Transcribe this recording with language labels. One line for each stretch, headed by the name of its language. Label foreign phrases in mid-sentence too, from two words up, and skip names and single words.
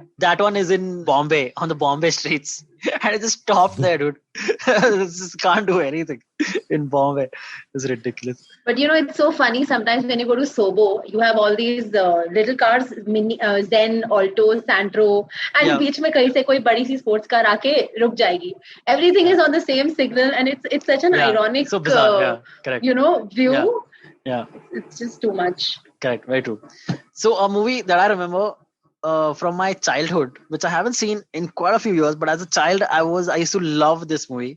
English: That one is in Bombay, on the Bombay streets. And it just stopped there, dude. It just can't do anything in Bombay. It's ridiculous. But it's so funny. Sometimes when you go to Sobo, you have all these little cars, mini Zen, Alto, Santro, and
Hindi: बीच में कहीं से कोई बड़ी सी
English: sports car
Hindi: आके रुक जाएगी.
English: Everything is on the same signal, and it's such an ironic, so bizarre. Correct. view. Yeah. It's just too much. Correct. Very true. So a movie that I remember from my childhood, which I haven't seen in quite a few years, but as a child, I used to love this movie.